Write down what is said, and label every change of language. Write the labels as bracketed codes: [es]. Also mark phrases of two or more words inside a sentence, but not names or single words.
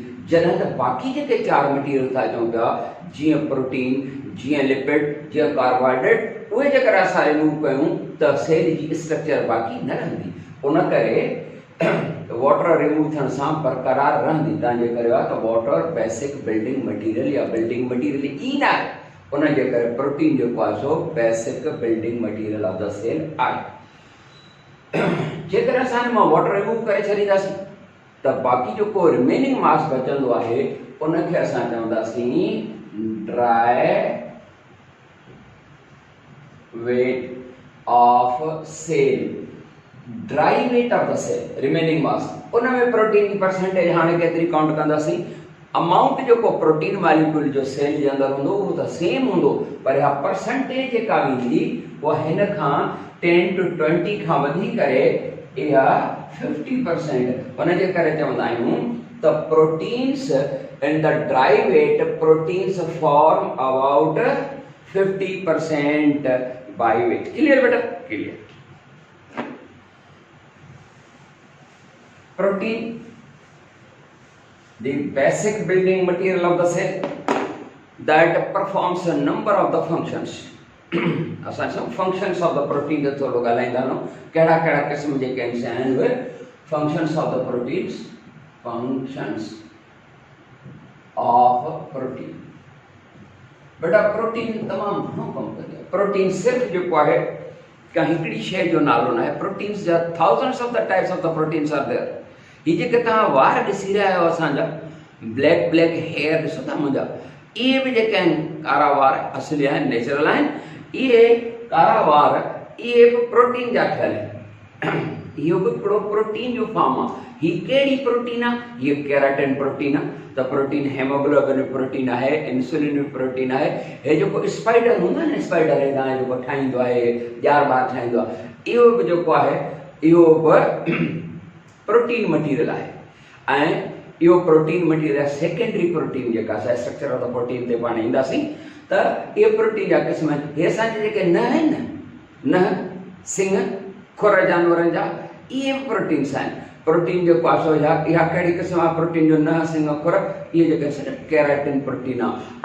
[sd] जॾहिं त बाक़ी जेके 4 मटीरियल था चऊं पिया, जीअं प्रोटीन, जीअं लिपिड, जीअं कार्बोहाइड्रेट, उहे जेकर असां रिमूव कयूं त सेल जी स्ट्रक्चर बाक़ी न रहंदी। उन करे [en] water remove [sd] थियण सां बरक़रार रहंदी। तव्हांजे करे आहे त [en] water basic building material [sd] या [en] building material [sd] ई न आहे, उन जे करे प्रोटीन जेको आहे सो [en] basic building material of the cell [sd] आहे। जेकर असां हिन मां [en] water remove [sd] करे छॾींदासीं त बाक़ी जेको [en] remaining mass [sd] बचंदो आहे उनखे असां चवंदासीं [en] dry weight of cell. dry weight of the cell remaining mass, [sd] उन में प्रोटीन की परसेंटेज हाणे केतिरी काउंट कंदासीं। अमाउंट जेको प्रोटीन मॉलिक्यूल जो सेल जे अंदरि हूंदो उहो त सेम हूंदो, पर हा परसेंटेज जेका वेंदी उहा हिन खां 10 to 20 खां वधी करे इहा 50%। उन जे करे चवंदा आहियूं त [en] proteins in the dry weight, proteins form about 50% by weight. clear beta? clear. प्रोटीन the basic building material of the cell that performs a number of the functions। [sd] असां सब [en] functions of the protein [sd] जो थोड़ो ॻाल्हाईंदा आहियूं, कहिड़ा कहिड़ा क़िस्म जेके आहिनि उहे [en] functions of the proteins, functions of protein। [sd] बेटा प्रोटीन तमामु घणो कमु कंदी आहे। प्रोटीन सिर्फ़ु जेको आहे का हिकिड़ी शइ जो नालो न आहे, प्रोटीन्स जा [en] thousands of the types of the proteins are there। [sd] ये जेके तव्हां वार ॾिसी रहिया आहियो असांजा [en] black black hair [sd] ॾिसो था मुंहिंजा, इहे बि जेके आहिनि कारा वार असली आहिनि, नेचुरल आहिनि। इहे कारा वार इहे बि प्रोटीन जा ठहियल आहिनि, इहो बि हिकिड़ो प्रोटीन जो फॉर्म आहे। हीअ कहिड़ी प्रोटीन आहे? हीअ केराटिन प्रोटीन आहे। त प्रोटीन हेमोग्लोबिन प्रोटीन आहे, इंसुलिन प्रोटीन आहे। हे जेको स्पाइडर हूंदो आहे न, स्पाइडर हे तव्हां जेको ठाहींदो आहे, ॼार ॿार ठाहींदो आहे, इहो बि जेको आहे इहो बि [en] protein material [sd] आहे। ऐं इहो [en] protein material secondary protein [sd] जेका असां [en] structure of the protein [sd] ते पाण ईंदासीं त इहे प्रोटीन जा क़िस्म आहिनि। इहे असांजे जेके न आहिनि न, सिंग खुर जानवरनि जा, इहे बि प्रोटीन्स आहिनि। प्रोटीन जेको आहे सो इहा कहिड़ी क़िस्म आहे प्रोटीन जो? न, सिंग, खुर, इहे जेके सिर्फ़ु केराटिन प्रोटीन आहे।